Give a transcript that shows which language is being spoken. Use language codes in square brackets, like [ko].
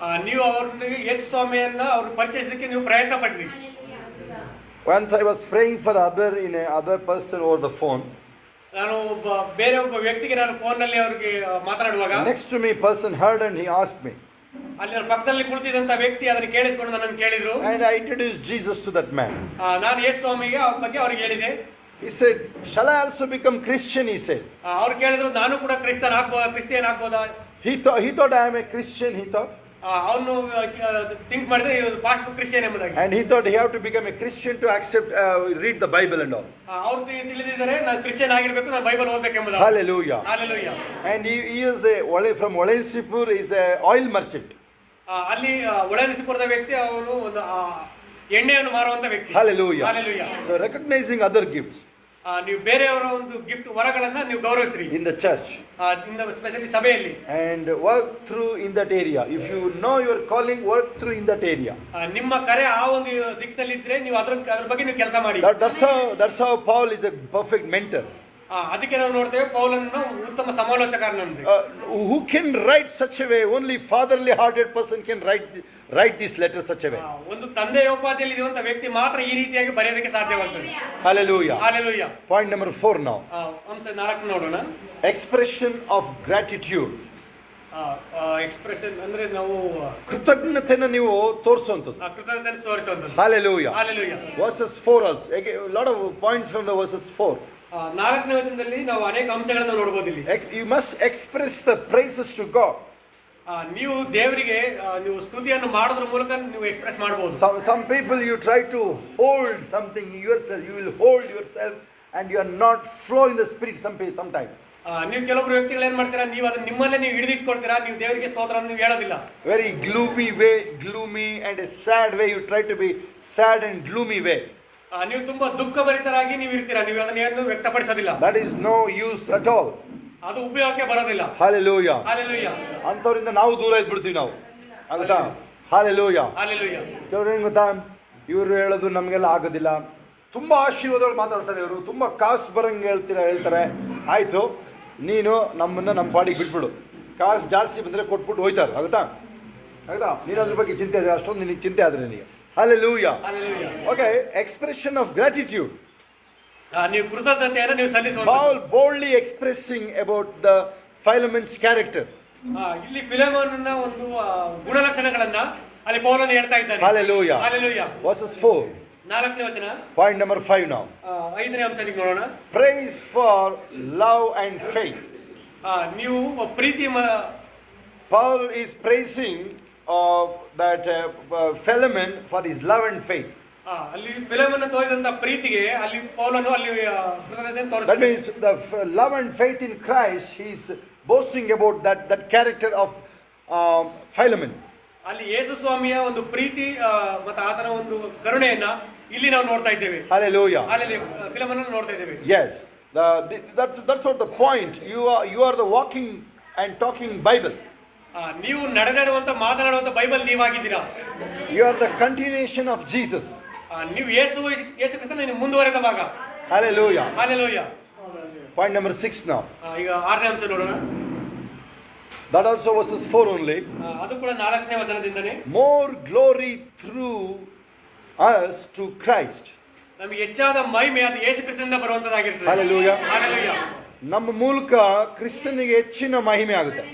[kn] ನೀವು ಅವರಿಗೆ ಯೇಸು ಸ್ವಾಮಿಯನ್ನ ಅವರು ಪರಿಚಯಿಸಲಿಕ್ಕೆ ನೀವು ಪ್ರಯತ್ನ ಪಡ್ರಿ. [en] Once I was praying for other person over the phone. [kn] ನಾನು ಬೇರೆ ಒಬ್ಬ ವ್ಯಕ್ತಿಗೆ ನಾನು ಫೋನ್ ನಲ್ಲಿ ಅವರಿಗೆ ಮಾತನಾಡುವಾಗ [en] next to me person heard and he asked me. [kn] ಅಲ್ಲಿ ಪಕ್ಕದಲ್ಲಿ ಕುಳಿತಿದ್ದಂತ ವ್ಯಕ್ತಿ ಅದನ್ನು ಕೇಳಿಸಿಕೊಂಡು ನನ್ನನ್ನು ಕೇಳಿದ್ರು. [en] And I introduced Jesus to that man. [kn] ನಾನು ಯೇಸು ಸ್ವಾಮಿಗೆ ಅವರ ಬಗ್ಗೆ ಅವರಿಗೆ ಹೇಳಿದೆ. [en] He said, shall I also become Christian? He said. [kn] ಅವರು ಕೇಳಿದ್ರು, ನಾನು ಕೂಡ ಕ್ರಿಸ್ಟಿಯನ್ ಆಗ್ಬೋದಾ? [en] He thought I am a Christian. He thought. [kn] ಅವನು ಥಿಂಕ್ ಮಾಡಿದ್ರೆ ಪಾಸ್ಟ್ ಕ್ರಿಶ್ಚಿಯನ್ ಎಂಬುದಾಗಿ. [en] And he thought he have to become a Christian to accept read the Bible and all. [kn] ಅವರು ತಿಳಿದಿದ್ದಾರೆ ನಾನು ಕ್ರಿಶ್ಚಿಯನ್ ಆಗಿರಬೇಕು, ನಾನು Bible ಓದಬೇಕೆಂಬುದು. Hallelujah. Hallelujah. [en] And he is from Olensipur, is a oil merchant. [kn] ಅಲ್ಲಿ ಒಳನಿಸಿಪುರದ ವ್ಯಕ್ತಿ, ಅವನು ಒಂದು ಎಣ್ಣೆಯನ್ನು ಮಾರುವಂತ ವ್ಯಕ್ತಿ. Hallelujah. Hallelujah. [en] So recognizing other gifts. [kn] ನೀವು ಬೇರೆಯವರ ಒಂದು ಗಿಫ್ಟ್ ವರಗಳನ್ನ ನೀವು ಗೌರವಿಸ್ರಿ. [en] In the church. [kn] ಸ್ಪೆಷಲಿ ಸಭೆಯಲ್ಲಿ. [en] And work through in that area. If you know your calling, work through in that area. [kn] ನಿಮ್ಮ ಕರೆ ಆ ಒಂದು ದಿಕ್ಕಿನಲ್ಲಿ ಇದ್ರೆ ನೀವು ಅದ್ರ ಬಗ್ಗೆ ನೀವು ಕೆಲಸ ಮಾಡಿ. [en] That's how Paul is a perfect mentor. [kn] ಅದಕ್ಕೆ ನಾವು ನೋಡ್ತೇವೆ ಪೌಲನನ್ನು ಉತ್ತಮ ಸಮಾಲೋಚಕರನ್ನು. [en] Who can write such a way? Only fatherly hearted person can write this letter such a way. [kn] ಒಂದು ತಂದೆಯೋಪಾದಿಯಲ್ಲಿ ಇರುವಂತ ವ್ಯಕ್ತಿ ಮಾತ್ರ ಈ ರೀತಿಯಾಗಿ ಬರೆಯೋದಕ್ಕೆ ಸಾಧ್ಯವಾಗ್ತದೆ. Hallelujah. Hallelujah. [en] Point number 4 now. [kn] ಅಂಶ 4 ನೋಡೋಣ. [en] Expression of gratitude. [kn] ಎಕ್ಸ್ಪ್ರೆಷನ್ ಅಂದ್ರೆ ನಾವು ಕೃತಜ್ಞತೆಯನ್ನು ನೀವು ತೋರಿಸುವಂತದ್ದು. ಕೃತಜ್ಞತೆ ತೋರಿಸುವಂತದ್ದು. Hallelujah. Hallelujah. [en] Verses 4 also. Again, a lot of points from the verses 4. [kn] 4ನೇ ವಚನದಲ್ಲಿ ನಾವು ಅನೇಕ ಅಂಶಗಳನ್ನು ನೋಡಬಹುದು ಇಲ್ಲಿ. [en] You must express the praises to God. [kn] ನೀವು ದೇವರಿಗೆ ನೀವು ಸ್ತುತಿಯನ್ನು ಮಾಡೋದ್ರ ಮೂಲಕ ನೀವು ಎಕ್ಸ್ಪ್ರೆಸ್ ಮಾಡಬಹುದು. [en] Some people you try to hold something yourself, you will hold yourself and you are not flow in the spirit sometimes. [kn] ನೀವು ಕೆಲವೊಬ್ಬರು ವ್ಯಕ್ತಿಗಳು ಏನ್ ಮಾಡ್ತೀರಾ, ನೀವು ಅದನ್ನ ನಿಮ್ಮಲ್ಲೇ ನೀವು ಹಿಡಿದಿಟ್ಕೊಳ್ತೀರಾ, ನೀವು ದೇವರಿಗೆ ಸ್ತೋತ್ರ ನೀವು ಹೇಳೋದಿಲ್ಲ. [en] Very gloomy and a sad way, you try to be sad and gloomy way. [kn] ನೀವು ತುಂಬಾ ದುಃಖಭರಿತರಾಗಿ ನೀವು ಇರ್ತೀರಾ, ನೀವು ಅದನ್ನು ವ್ಯಕ್ತಪಡಿಸೋದಿಲ್ಲ. [en] That is no use at all. [kn] ಅದು ಉಪಯೋಗಕ್ಕೆ ಬರೋದಿಲ್ಲ. Hallelujah. Hallelujah. ಅಂತವರಿಂದ ನಾವು ದೂರ ಇದ್ಬಿಡ್ತೀವಿ ನಾವು, ಆಗುತ್ತಾ? Hallelujah. Hallelujah. ಕೆಲವ್ರು ಗೊತ್ತಾ, ಇವರು ಹೇಳೋದು ನಮಗೆಲ್ಲ ಆಗೋದಿಲ್ಲ, ತುಂಬಾ ಆಶೀರ್ವಾದಗಳು ಮಾತಾಡ್ತಾರೆ ಇವರು, ತುಂಬಾ ಕಾಸು ಬರಂಗೆ ಹೇಳ್ತಾರೆ. ಆಯ್ತು, ನೀನು ನಮ್ಮ ಪಾಡಿಗೆ ಬಿಟ್ಬಿಡು, ಕಾಸು ಜಾಸ್ತಿ ಬಂದ್ರೆ ಕೊಟ್ಬಿಟ್ಟು ಹೋಯ್ತಾರೆ, ಆಗುತ್ತಾ? ನೀನು ಅದ್ರ ಬಗ್ಗೆ ಚಿಂತೆ ಆದ್ರೆ, ಅಷ್ಟೊಂದು ನಿನಗೆ ಚಿಂತೆ ಆದ್ರೆ ನಿನಗೆ. Hallelujah. Hallelujah. [en] Okay, expression of gratitude. [kn] ನೀವು ಕೃತಜ್ಞತೆಯನ್ನು ನೀವು ಸಲ್ಲಿಸುವುದು. [en] Paul boldly expressing about the Philemon's character. [kn] ಇಲ್ಲಿ ಫಿಲೆಮೋನನ ಒಂದು ಗುಣಲಕ್ಷಣಗಳನ್ನ ಅಲ್ಲಿ ಪೌಲನು ಹೇಳ್ತಾ ಇದ್ದಾನೆ. Hallelujah. Hallelujah. [en] Verses 4. [kn] 4ನೇ ವಚನ. [en] Point number 5 now. [kn] 5ನೇ ಅಂಶಕ್ಕೆ ನೋಡೋಣ. [en] Praise for love and faith. [kn] ನೀವು ಪ್ರೀತಿ [en] Paul is praising that Philemon for his love and faith. [kn] ಅಲ್ಲಿ ಫಿಲೆಮೋನನ ತೋರಿದಂತ ಪ್ರೀತಿಗೆ ಅಲ್ಲಿ ಪೌಲನು ಅಲ್ಲಿ ಕೃತಜ್ಞತೆಯನ್ನು [en] That [kn] ತೋರಿಸ್ತಾನೆ. [en] means the love and faith in Christ, he is boasting about that character of Philemon. [kn] ಅಲ್ಲಿ ಯೇಸು ಸ್ವಾಮಿಯ ಒಂದು ಪ್ರೀತಿ ಮತ್ತು ಆತನ ಒಂದು ಕರುಣೆಯನ್ನ ಇಲ್ಲಿ ನಾವು ನೋಡ್ತಾ ಇದ್ದೇವೆ. Hallelujah. ಅಲ್ಲಿ ಫಿಲೆಮೋನನ ನೋಡ್ತಾ ಇದ್ದೇವೆ. [en] Yes. That's what the point. You are the walking and talking Bible. [kn] ನೀವು ನಡೆದಾಡುವಂತ ಮಾತನಾಡುವಂತ Bible ನೀವಾಗಿದ್ದೀರಾ. [en] You are the continuation of Jesus. [kn] ನೀವು ಯೇಸು ಕ್ರಿಸ್ತನ ಮುಂದುವರೆದ ಭಾಗ. Hallelujah. Hallelujah. [en] Point number 6 now. [kn] ಈಗ 6ನೇ ಅಂಶ ನೋಡೋಣ. [en] That also verses 4 only. [kn] ಅದು ಕೂಡ 4ನೇ ವಚನದಿಂದನೇ. [en] More glory through us to Christ. [kn] ನಮಗೆ ಹೆಚ್ಚಾದ ಮಹಿಮೆ ಅದು ಯೇಸು ಕ್ರಿಸ್ತನಿಂದ ಬರುವಂತದ್ದಾಗಿರ್ತದೆ. Hallelujah. Hallelujah. ನಮ್ಮ ಮೂಲಕ ಕ್ರಿಸ್ತನಿಗೆ ಹೆಚ್ಚಿನ ಮಹಿಮೆ ಆಗುತ್ತೆ.